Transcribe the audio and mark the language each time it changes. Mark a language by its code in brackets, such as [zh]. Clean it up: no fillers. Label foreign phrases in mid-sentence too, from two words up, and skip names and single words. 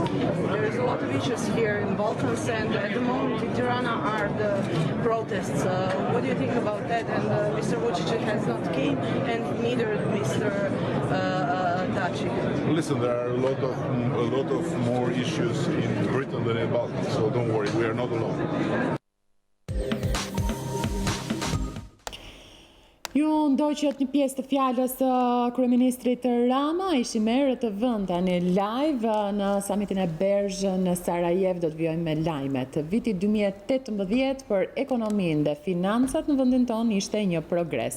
[en] There is a lot of issues here in Balkans, and at the moment in Tirana are the protests. What do you think about that? And Mr. Vučić has not came, and neither Mr. Daci. Listen, there are a lot of more issues in Britain than in Balkans, so don't worry, we are not alone. [sq] Ju ndoqët një pjesë të fjalës së kryeministrit Rama, ishi merë të vënd tani live në samitin e Bergë në Sarajevo. Do të vijojmë me lajmet. Viti 2018 për ekonominë dhe financat në vendin tonë ishte një progres.